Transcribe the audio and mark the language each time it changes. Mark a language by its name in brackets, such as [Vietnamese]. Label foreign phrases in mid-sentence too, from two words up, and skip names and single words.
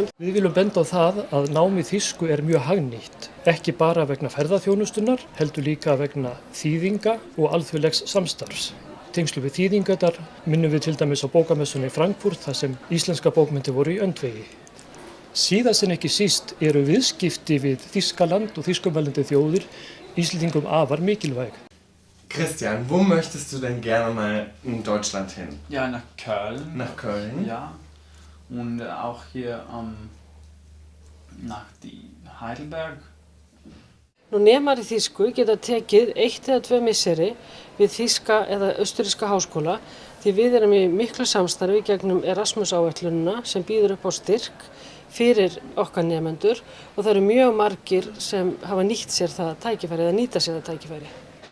[Icelandic] Við viljum benda á það að námi þýsku er mjög hagnýtt, ekki bara vegna ferðaþjónustunnar, heldur líka vegna þýðinga og alþjóðlegs samstarfs. Tengslu við þýðingarnar minnum við til dæmis á bókamessunni í Frankfurt þar sem íslenska bókmenntir voru í öndvegi. Síðast en ekki síst eru viðskipti við Þýskaland og þýskumælandi þjóðir Íslendingum afar mikilvæg. [German] Christian, wo möchtest du denn gerne mal in Deutschland hin? Ja, nach Köln. Nach Köln? Ja. Und auch hier nach Heidelberg. [Icelandic] Nú nemar í þýsku geta tekið 1 eða 2 misseri við þýska eða austurríska háskóla því við erum í miklu samstarfi gegnum Erasmus-áætlunina sem býður upp á styrk fyrir okkar nemendur og það eru mjög margir sem hafa nýtt sér það tækifæri eða nýta sér það tækifæri.